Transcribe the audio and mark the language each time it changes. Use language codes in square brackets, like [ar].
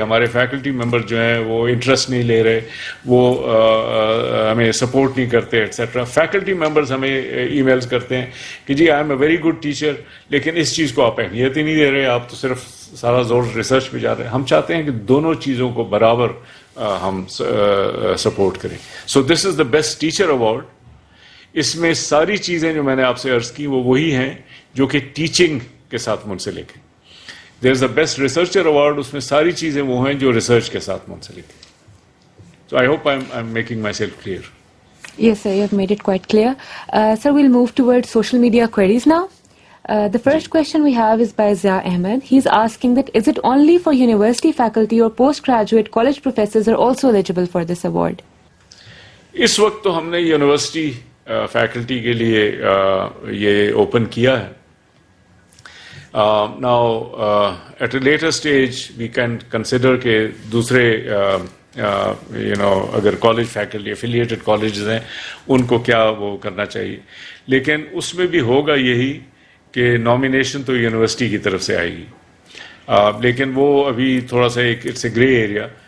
[ur] ہمارے faculty member جو ہیں وہ انٹرسٹ نہیں لے رہے, وہ ہمیں سپورٹ نہیں کرتے ایٹسیٹرا. فیکلٹی ممبرز ہمیں ای میلز کرتے ہیں کہ جی [en] I am a very good teacher, [ur] لیکن اس چیز کو آپ اہمیت ہی نہیں دے رہے, آپ تو صرف سارا زور ریسرچ پہ جا رہے ہیں. ہم چاہتے ہیں کہ دونوں چیزوں کو برابر ہم سپورٹ کریں. [en] So this is the best teacher award. [ur] اس میں ساری چیزیں جو میں نے آپ سے عرض کی وہ وہی ہیں جو کہ ٹیچنگ کے ساتھ منسلک ہیں. [en] there is the best researcher award, [ur] اس میں ساری چیزیں وہ ہیں جو ریسرچ کے ساتھ منسلک ہیں. [en] So I hope I am making myself clear. Yes, sir, you have made it quite clear. Sir, we'll move towards social media queries now. The first question we have is by Zia Ahmed. He's asking that is it only for university faculty or postgraduate college professors are also eligible for this award? [ur] اس وقت تو ہم نے university faculty کے لیے یہ open کیا ہے. [en] Now, at a later stage, we can consider [ur] کہ دوسرے اگر کالج فیکلٹی افیلیٹڈ کالجز ہیں ان کو کیا وہ کرنا چاہیے, لیکن اس میں بھی ہوگا یہی کہ نامینیشن تو یونیورسٹی کی طرف سے آئے گی, لیکن وہ ابھی تھوڑا سا ایک [en] It's a grey area.